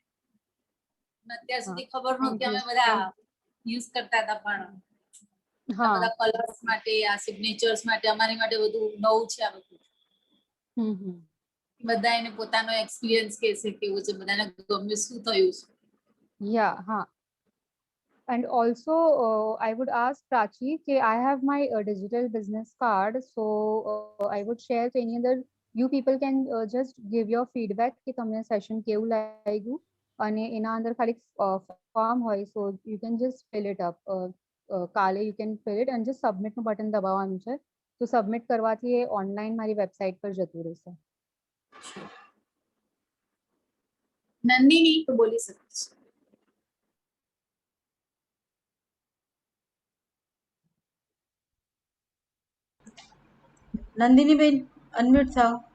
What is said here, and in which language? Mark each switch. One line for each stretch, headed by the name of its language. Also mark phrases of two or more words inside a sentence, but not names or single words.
Gujarati: અને અત્યાર સુધી ખબર નહોતી, અમે બધા યુઝ કરતા હતા પણ આ બધા કલર્સ માટે, આ સિગ્નેચર્સ માટે, અમારી માટે બધું નવું છે આ બધું. બધા એને પોતાનો એક્સપિરિયન્સ કહેશે કેવું છે, બધાને ગમે શું થયું છે.
English: Yeah. And also, I would ask Prachi, I have my digital business card, so I would share to any other. You people can just give your feedback
Gujarati: કે તમને session કેવું લાગ્યું, અને એના અંદર ખાલી form હોય,
English: so you can just fill it up.
Gujarati: કાલે
English: you can fill it and just submit
Gujarati: નું બટન દબાવવાનું છે, તો submit કરવાથી એ online મારી વેબસાઇટ પર જતું રહેશે. નંદિની તો બોલી શકે છે. નંદિની બેન અનમ્યુટ થાઓ.